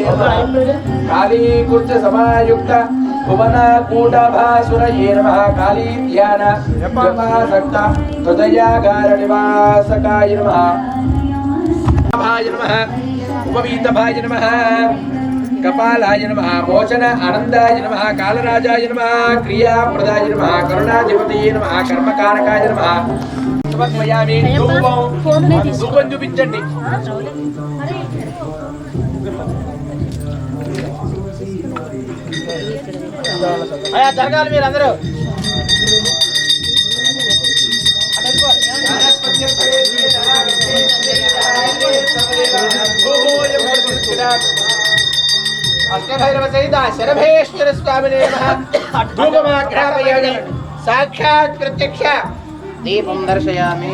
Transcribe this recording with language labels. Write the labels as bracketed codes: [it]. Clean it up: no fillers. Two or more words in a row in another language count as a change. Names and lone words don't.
[sa] नमः काली कुर्च समायुक्त भुवनकूटभासुरये नमः काली ध्यान जपासक्त हृदयागारनिवासकाय नमः भाय नमः उपवीतभाय नमः कपालाय नमः मोचन आनंदाय नमः कालराजाय नमः क्रियाप्रदाय नमः करुणाधिपतये नमः कर्मकारकाय नमः సమర్పయామి [te] ధూపం చూపించండి అయ్యా జరగాలి మీరు అందరూ [sa] అష్టభైరవ సహిత శరభేశ్వర స్వామినే నమః ధూపమాఘ్రాపయామి సాక్షాత్ ప్రత్యక్ష దీపం దర్శయామి